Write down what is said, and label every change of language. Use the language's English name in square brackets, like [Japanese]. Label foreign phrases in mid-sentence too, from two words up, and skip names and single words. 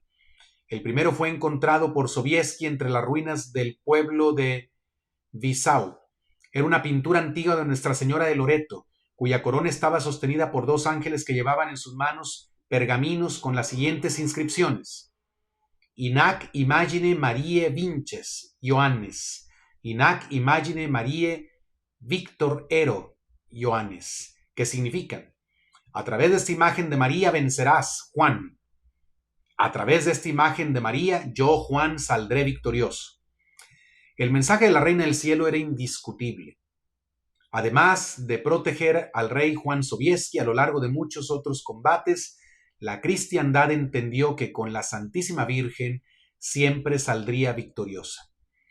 [Spanish] El primero fue encontrado por Sobieski entre las ruinas del pueblo de Wisał. Era una pintura antigua de Nuestra Señora de Loreto, cuya corona estaba sostenida por dos ángeles que llevaban en sus manos pergaminos con las siguientes inscripciones: [Latin] Inac imagine Mariae vinces, Ioannes. Inac imagine Mariae victor ero, Ioannes. [Spanish] ¿Qué significan? A través de esta imagen de María vencerás, Juan. A través de esta imagen de María, yo, Juan, saldré victorioso. El mensaje de la Reina del Cielo era indiscutible. Además de proteger al rey Juan Sobieski a lo largo de muchos otros combates, la cristiandad entendió que con la Santísima Virgen siempre saldría victoriosa.